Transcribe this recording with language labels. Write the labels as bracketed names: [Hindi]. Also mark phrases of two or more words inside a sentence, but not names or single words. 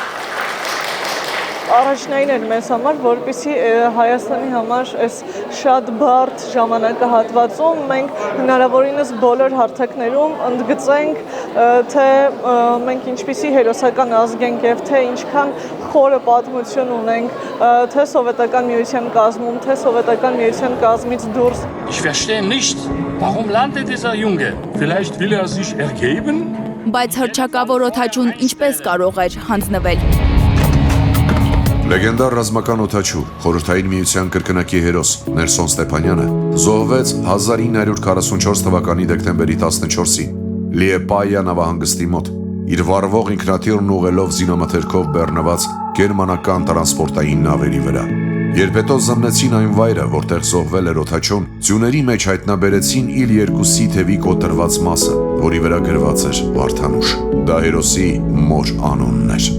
[Armenian] Առաջնային էր մեզ համար, որպեսզի Հայաստանի համար այս շատ բարդ ժամանակահատվածում մենք հնարավորինս բոլոր հարթակներում ընդգծենք, թե մենք ինչպիսի հերոսական ազգ ենք և թե ինչքան խորը պատմություն ունենք, թե Սովետական միության կազմում, թե Սովետական միության կազմից դուրս։ [German] Ich verstehe nicht, warum landet dieser Junge? Vielleicht will er sich ergeben? [Armenian] Բայց հռչակավոր օդաչուն ինչպես կարող էր հանձնվել։ Լեգենդար ռազմական օդաչու, խորհրդային միության կրկնակի հերոս Նելսոն Ստեփանյանը զոհվեց 1944 թվականի դեկտեմբերի 14-ին Լիեպայա նավահանգստի մոտ, իր վառվող ինքնաթիռն ուղղելով զինամթերքով բեռնված գերմանական տրանսպորտային նավերի վրա։ Երբ հետո զմնեցին այն վայրը, որտեղ զոհվել էր օդաչուն, ձյուների մեջ հայտնաբերեցին Իլ-2-ի թևի կոտրված մասը, որի վրա գրված էր Վարդանուշ։ Դա հերոսի մոր անունն էր։